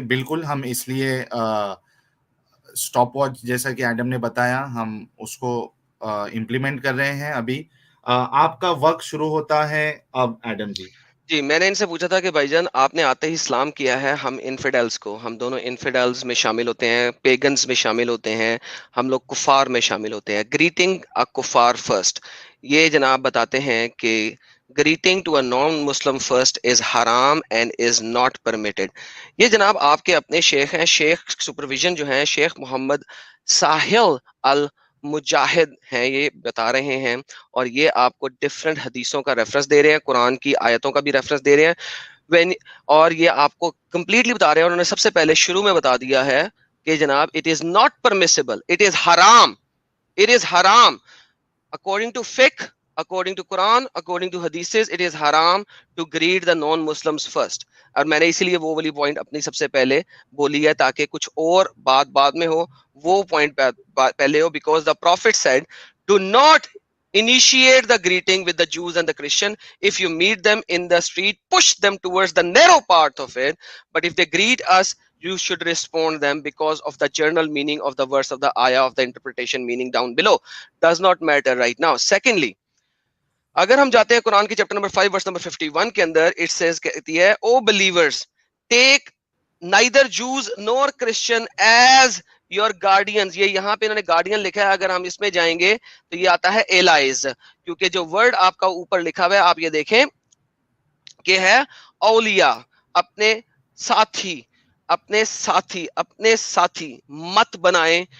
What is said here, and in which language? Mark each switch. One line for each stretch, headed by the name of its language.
Urdu: بالکل ہم اس لیے سٹاپ واچ جیسا کہ ایڈم نے بتایا ہم اس کو امپلیمنٹ کر رہے ہیں ابھی. آپ کا وقت شروع ہوتا ہے اب ایڈم جی. جی میں نے ان سے پوچھا تھا کہ بھائی جان آپ نے آتے ہی اسلام کیا ہے، ہم انفیڈلز کو، ہم دونوں انفیڈلز میں شامل ہوتے ہیں، پیگنز میں شامل ہوتے ہیں، ہم لوگ کفار میں شامل ہوتے ہیں. گریٹنگ ا کفار فرسٹ، یہ جناب بتاتے ہیں کہ
English: greeting to a non-Muslim first is haram and is not permitted.
Urdu: یہ جناب آپ کے اپنے شیخ ہیں، شیخ سپرویژن جو ہیں شیخ محمد ساحل المجاہد ہیں، یہ بتا رہے ہیں. اور یہ آپ کو ڈفرنٹ حدیثوں کا ریفرنس دے رہے ہیں، قرآن کی آیتوں کا بھی ریفرنس دے رہے ہیں. اور یہ آپ کو کمپلیٹلی بتا رہے ہیں. انہوں نے سب سے پہلے شروع میں بتا دیا ہے کہ جناب
English: it is not permissible, it is haram, it is haram according to fiqh, according to Quran, according to hadiths, it is haram to greet the non-Muslims first.
Urdu: اور میں نے اسی لیے وہ والی پوائنٹ اپنی سب سے پہلے بولی ہے تاکہ کچھ اور بات بعد میں ہو، وہ پوائنٹ پہلے ہو. Because
English: the prophet said do not initiate the greeting with the Jews and the Christian. If you meet them in the street, push them towards the narrow part of it. But if they greet us, you should respond them because of the general meaning of the verse of the ayah of the interpretation meaning down below. Does not matter right now. Secondly,
Urdu: اگر ہم جاتے ہیں قرآن کی chapter number 5 verse number 51 کے اندر،
English: it says
Urdu: کہتی ہے
English: O believers take neither Jews nor Christian as your guardians.
Urdu: یہ یہاں پہ انہوں نے گارڈین لکھا ہے، اگر ہم اس میں جائیں گے تو یہ آتا ہے ایلائز، کیونکہ جو ورڈ آپ کا اوپر لکھا ہوا ہے آپ یہ دیکھیں کہ ہے اولیاء، اپنے ساتھی، اپنے ساتھی، اپنے ساتھی مت بنائیں.